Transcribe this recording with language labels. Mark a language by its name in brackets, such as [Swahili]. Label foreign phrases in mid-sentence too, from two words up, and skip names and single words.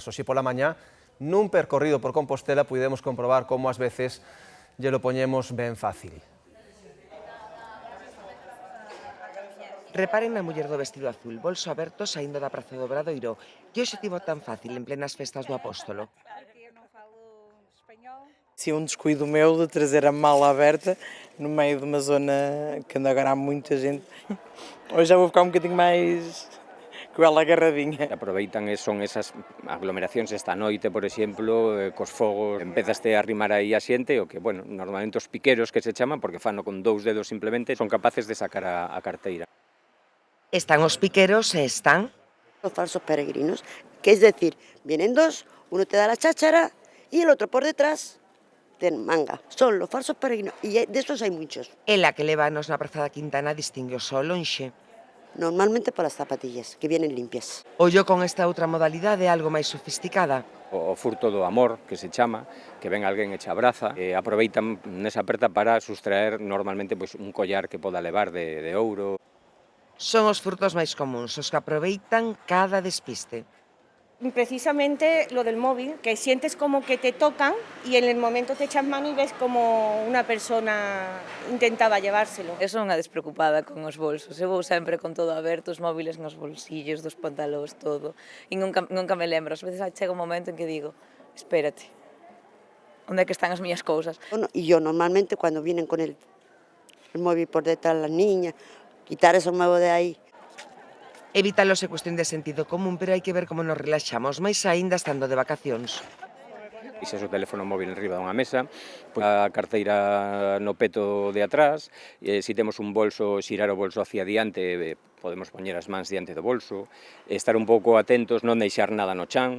[Galician] Hoxe pola mañá, nun percorrido por Compostela, puidemos comprobar como ás veces lle lo poñemos ben fácil. Reparen na muller do vestido azul, bolso aberto saindo da Praza do Obradoiro. Que hoxe tivo tan fácil en plenas festas do Apóstolo? [Portuguese] Se um descuido meu de trazer a mala aberta no meio de uma zona que agora há muita gente, hoje já vou ficar um bocadinho mais com ela agarradinha. [Galician] Aproveitan son esas aglomeracións esta noite, por exemplo, cos fogos, empezaste a arrimar aí a xente, o que, bueno, normalmente os piqueros que se chaman, porque fano con 2 dedos simplemente, son capaces de sacar a carteira. Están os piqueros e están [Spanish] los falsos peregrinos, que es decir, vienen dos, uno te da la cháchara y el otro por detrás ten manga. Son los falsos peregrinos y de esos hay muchos. [Galician] Ela que levanos na Praza da Quintana distingue o sol lonxe. [Spanish] Normalmente por las zapatillas, que vienen limpias. [Galician] Ollo con esta outra modalidade algo máis sofisticada. O furto do amor, que se chama, que ven alguén e che abraza, e aproveitan nesa aperta para sustraer normalmente un collar que poda levar de ouro. Son os furtos máis comuns, os que aproveitan cada despiste. [Spanish] Precisamente lo del móvil, que sientes como que te tocan y en el momento te echas mano y ves como una persona intentaba llevárselo. [Galician] Eu son unha despreocupada con os bolsos, eu vou sempre con todo aberto, os móviles nos bolsillos, dos pantalóns, todo, e nunca me lembro, ás veces chega un momento en que digo, espérate, onde é que están as miñas cousas? [Spanish] Bueno, y yo normalmente cuando vienen con el móvil por detrás las niñas, quitar eso nuevo de ahí. [Galician] Evítalo é cuestión de sentido común, pero hai que ver como nos relaxamos, máis aínda estando de vacacións. Ixes o teléfono móvil enriba dunha mesa, a carteira no peto de atrás, se temos un bolso, xirar o bolso hacia diante, podemos poñer as mans diante do bolso, estar un pouco atentos, non deixar nada no chan.